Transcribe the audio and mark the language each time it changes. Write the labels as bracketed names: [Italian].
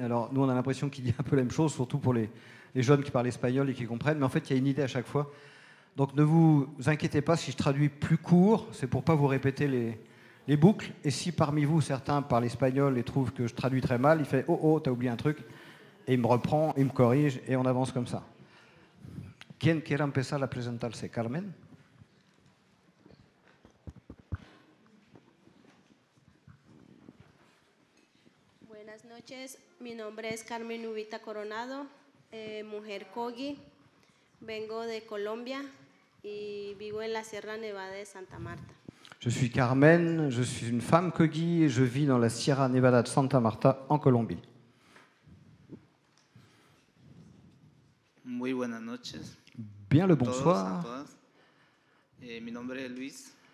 [French] Alors nous, on a l'impression qu'il dit un peu la même chose, surtout pour les jeunes qui parlent espagnol et qui comprennent, mais en fait, il y a une idée à chaque fois. Donc ne vous inquiétez pas si je traduis plus court, c'est pour ne pas vous répéter les boucles. Et si parmi vous, certains parlent espagnol et trouvent que je traduis très mal, il fait « Oh, oh, t'as oublié un truc », et il me reprend, il me corrige, et on avance comme ça. [Spanish] ¿Quién quiere empezar a presentarse? Carmen. Buenas noches, mi nombre es Carmen Ubita Coronado, mujer Kogi, vengo de Colombia y vivo en la Sierra Nevada de Santa Marta. [French] Je suis Carmen, je suis une femme Kogi et je vis dans la Sierra Nevada de Santa Marta en Colombie. [Spanish] Muy buenas noches. [French] Bien le bonsoir. [Spanish] Mi nombre es Luis.